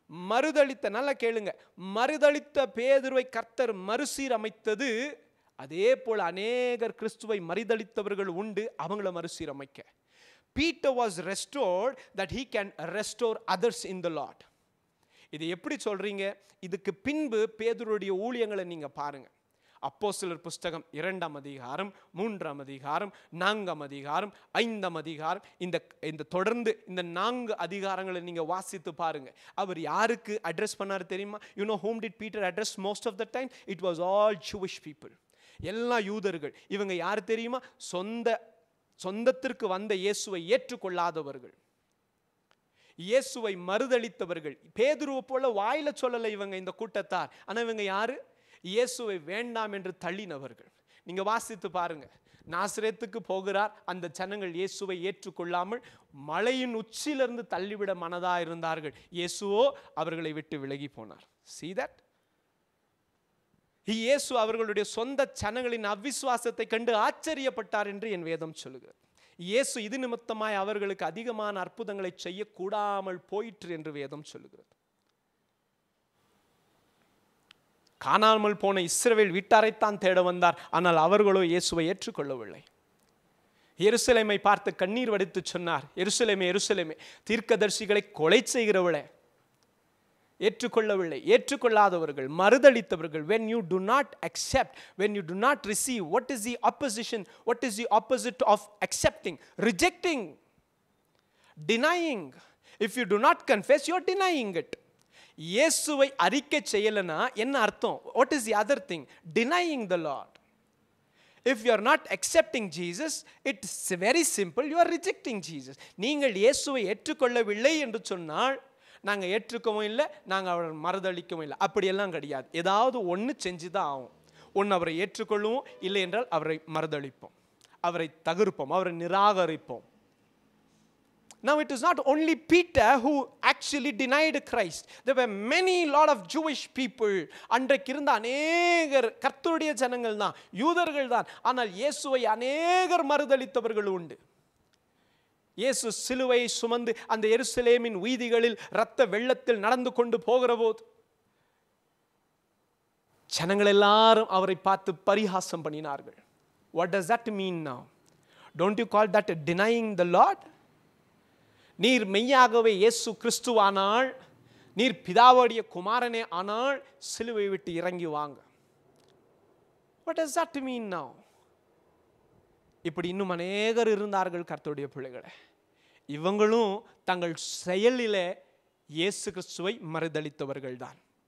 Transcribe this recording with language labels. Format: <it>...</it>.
<ta>மறுதளித்த, நல்லா கேளுங்க, மறுதளித்த பேதுருவை கர்த்தர் மறுசீரமைத்தது. அதே போல அநேகர் கிறிஸ்துவை மறுதளித்தவர்கள் உண்டு, அவங்கள மறுசீரமைக்க.</ta> <en>Peter was restored that he can restore others in the Lord.</en> <ta>இது எப்படி சொல்றீங்க? இதுக்கு பின்பு பேதுருடைய ஊழியங்களை நீங்க பாருங்க. அப்போஸ்தலர் புஸ்தகம் 2ஆம் அதிகாரம், 3ஆம் அதிகாரம், 4ஆம் அதிகாரம், 5ஆம் அதிகாரம், இந்த தொடர்ந்து இந்த 4 அதிகாரங்களை நீங்க வாசித்து பாருங்க. அவர் யாருக்கு அட்ரஸ் பண்ணாரு தெரியுமா?</ta> <en>You know whom did Peter address most of the time? It was all Jewish people.</en> <ta>எல்லா யூதர்கள். இவங்க யார் தெரியுமா? சொந்தத்திற்கு வந்த இயேசுவை ஏற்றுக்கொள்ளாதவர்கள், இயேசுவை மறுதளித்தவர்கள். பேதுருவை போல வாயில சொல்லல இவங்க இந்த கூட்டத்தார். ஆனா இவங்க யாரு? இயேசுவை வேண்டாம் என்று தள்ளினவர்கள். நீங்க வாசித்து பாருங்க. நாசரேத்துக்கு போகிறார், அந்த ஜனங்கள் இயேசுவை ஏற்றுக்கொள்ளாமல் மலையின் உச்சியிலிருந்து தள்ளிவிட மனதா இருந்தார்கள். இயேசுவோ அவர்களை விட்டு விலகி போனார்.</ta> <en>See that?</en> <ta>இயேசு அவர்களுடைய சொந்த ஜனங்களின் அவிசுவாசத்தை கண்டு ஆச்சரியப்பட்டார் என்று என் வேதம் சொல்லுகிறது. இயேசு இது நிமித்தமாய் அவர்களுக்கு அதிகமான அற்புதங்களை செய்யக்கூடாமல் போயிற்று என்று வேதம் சொல்லுகிறது. காணாமல் போன இஸ்ரவேல் வீட்டாரைத்தான் தேட வந்தார், ஆனால் அவர்களோ இயேசுவை ஏற்றுக்கொள்ளவில்லை. எருசலேமை பார்த்து கண்ணீர் வடித்து சொன்னார், எருசலேமே எருசலேமே, தீர்க்கதரிசிகளை கொலை செய்கிறவளே, ஏற்றுக்கொள்ளவில்லை, ஏற்றுக்கொள்ளாதவர்கள், மறுதளித்தவர்கள்,</ta> <en>when you do not accept, when you do not receive, what is the opposition, what is the opposite of accepting? Rejecting, denying. If you do not confess, you are denying it.</en> <ta>இயேசுவை அறிக்கை செய்யலனா என்ன அர்த்தம்?</ta> <en>What is the other thing? Denying the Lord. If you are not accepting Jesus, it's very simple, you are rejecting Jesus.</en> <ta>நீங்கள் இயேசுவை ஏற்றுக்கொள்ளவில்லை என்று சொன்னால் நாங்கள் ஏற்றுக்கவும் இல்லை, நாங்கள் அவரை மறுதளிக்கவும் இல்லை, அப்படியெல்லாம் கிடையாது. ஏதாவது ஒன்று செஞ்சு தான் ஆகும். ஒன்று அவரை ஏற்றுக்கொள்ளுவோம், இல்லை என்றால் அவரை மறுதளிப்போம், அவரை தவிர்ப்போம், அவரை நிராகரிப்போம்.</ta> <en>Now it is not only Peter who actually denied Christ. There were many lot of Jewish people.</en> <ta>அன்றைக்கு இருந்த அநேகர் கர்த்தருடைய ஜனங்கள் தான், யூதர்கள் தான். ஆனால் இயேசுவை அநேகர் மறுதளித்தவர்கள் உண்டு. இயேசு சிலுவையை சுமந்து அந்த எருசலேமின் வீதிகளில் இரத்த வெள்ளத்தில் நடந்து கொண்டு போகிற போது ஜனங்கள் எல்லாரும் அவரை பார்த்து பரிகாசம் பண்ணினார்கள்.</ta> <en>What does that mean now? Don't you call that denying the Lord?</en> <ta>நீர் மெய்யாகவே இயேசு கிறிஸ்துவானால், நீர் பிதாவுடைய குமாரனே ஆனால் சிலுவை விட்டு இறங்கி வாங்க.</ta> <en>What does that mean now?</en> <ta>இப்படி இன்னும் அநேகர் இருந்தார்கள் கர்த்தருடைய பிள்ளைகளே. இவங்களும் தங்கள் செயலிலே இயேசு கிறிஸ்துவை மறுதளித்தவர்கள் தான்.</ta>